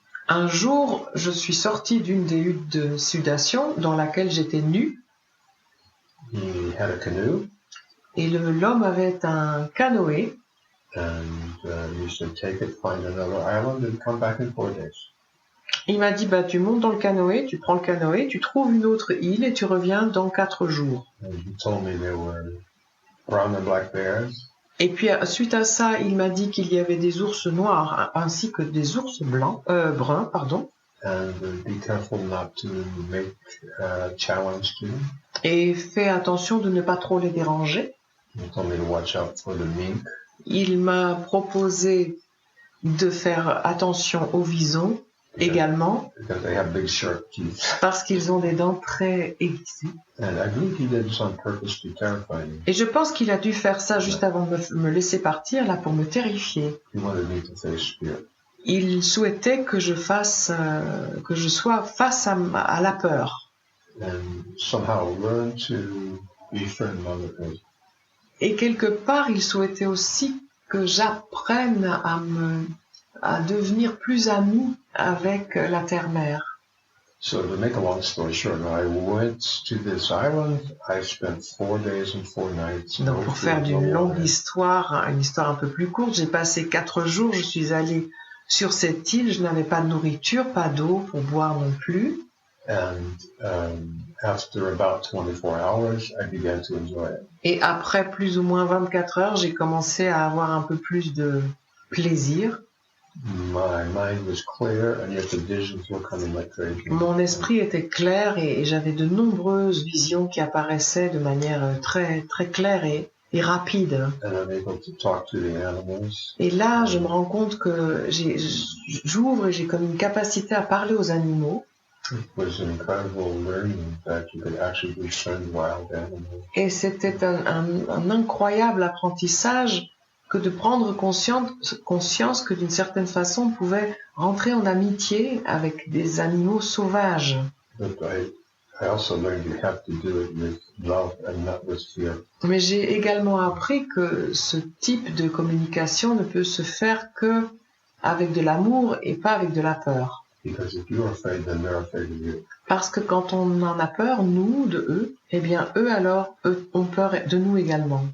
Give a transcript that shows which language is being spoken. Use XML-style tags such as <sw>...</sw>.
<fr>Un jour, je suis sortie d'une des huttes de sudation dans laquelle j'étais nue</fr> <en>He had a canoe,</en> <fr>et l'homme avait un canoë.</fr> <en>and he said, take it, find another island, and come back in 4 days.</en> <fr>Il m'a dit, tu montes dans le canoë, tu prends le canoë, tu trouves une autre île et tu reviens dans 4 jours.</fr> <en>And he told me there were brown and black bears,</en> <fr>Et puis, suite à ça, il m'a dit qu'il y avait des ours noirs ainsi que des ours bruns,</fr> <en>and be careful not to make a challenge to them.</en> <fr>et fais attention de ne pas trop les déranger.</fr> <en>He told me to watch out for the mink,</en> <fr>Il m'a proposé de faire attention aux visons également</fr> <en>because they have big sharp teeth.</en> <fr>parce qu'ils ont des dents très aiguisées.</fr> <en>And I believe he did this on purpose to terrify me.</en> <fr>Et je pense qu'il a dû faire ça juste avant de me laisser partir là pour me terrifier.</fr> <en>He wanted me to face fear.</en> <fr>Il souhaitait que je sois face à la peur</fr> <en>And somehow learn to befriend motherhood.</en> <fr>et quelque part il souhaitait aussi que j'apprenne à devenir plus ami avec la terre-mère.</fr> <en>So to make a long story short, I went to this island. I spent 4 days and 4 nights.</en> <fr>Donc</fr> <en>no</en> <fr>pour</fr> <en>food,</en> <fr>faire</fr> <en>no</en> <fr>d'une longue</fr> <en>water.</en> <fr>histoire, une histoire un peu plus courte, j'ai passé 4 jours, je suis allée sur cette île, je n'avais pas de nourriture, pas d'eau pour boire non plus.</fr> <en>And after about 24 hours, I began to enjoy it.</en> <fr>Et après plus ou moins 24 heures, j'ai commencé à avoir un peu plus de plaisir.</fr> <en>My mind was clear, and yet the visions were coming like crazy.</en> <fr>Mon esprit était clair et j'avais de nombreuses visions qui apparaissaient de manière très, très claire et rapide.</fr> <en>And I'm able to talk to the animals.</en> <fr>Et là, je me rends compte que j'ouvre et j'ai comme une capacité à parler aux animaux.</fr> <en>It was an incredible learning that you could actually befriend wild animals.</en> <fr>Et c'était un incroyable apprentissage que de prendre conscience que d'une certaine façon, on pouvait rentrer en amitié avec des animaux sauvages.</fr> <en>But I also learned you have to do it with love and not with fear.</en> <fr>Mais j'ai également appris que ce type de communication ne peut se faire que avec de l'amour et pas avec de la peur.</fr> <en>Because if you're afraid, then they're afraid of you.</en> <fr>Parce que quand on en a peur, nous, de eux, eh bien eux alors, ont peur de nous également.</fr>